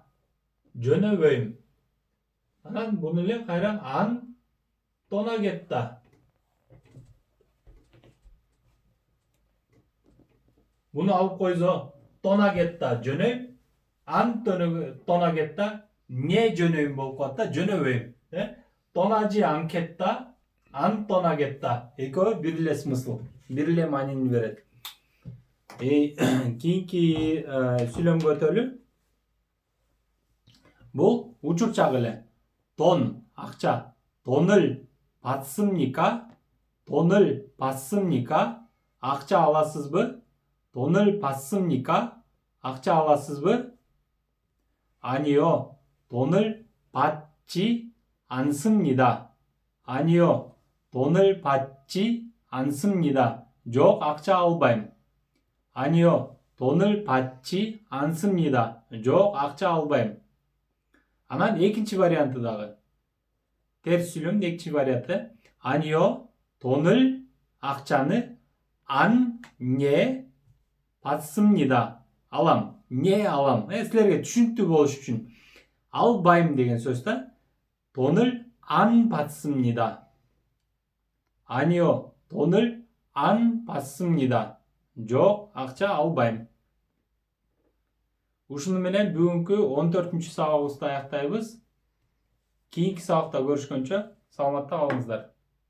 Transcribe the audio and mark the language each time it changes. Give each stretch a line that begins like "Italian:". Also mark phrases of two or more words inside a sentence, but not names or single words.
Kyrgyz: жөнөбөйм. анан буну эле кайра
Korean: 안 떠나겠다.
Kyrgyz: буну алып койсо 떠나겠다 жөнөйм.
Korean: 안 떠나겠다
Kyrgyz: не жөнөйм болуп калат да. жөнөбөйм.
Korean: 떠나지 않겠다. 안 떠나겠다.
Kyrgyz: экөө бир эле смысл, бир эле маанини берет. кийинки сүйлөм көтөлү. бул учурчак эле. 돈, акча.
Korean: 돈을 받습니까? 돈을 받습니까?
Kyrgyz: акча аласызбы?
Korean: 돈을 받습니까?
Kyrgyz: акча аласызбы?
Korean: 아니요. 돈을 받지 않습니다. 아니요. 돈을 받지 않습니다.
Kyrgyz: жоқ, акча албайм.
Korean: 아니요. 돈을 받지 않습니다.
Kyrgyz: жоқ, акча албайм. анан экинчи варианты дагы. терс сүйлөмдүн экинчи варианты.
Korean: 아니요. 돈을,
Kyrgyz: акчаны не 받습니다. алам. не алам. силерге түшүнүктүү болуш үчүн. албайм деген сөз да.
Korean: 돈을 안 받습니다. 아니요. 돈을 안 받습니다.
Kyrgyz: жоқ, акча албайм. ушуну менен бүгүнкү 14-сабагыбызды аяктайбыз. кийинки сабакта көрүшкөнчө саламатта калыңыздар.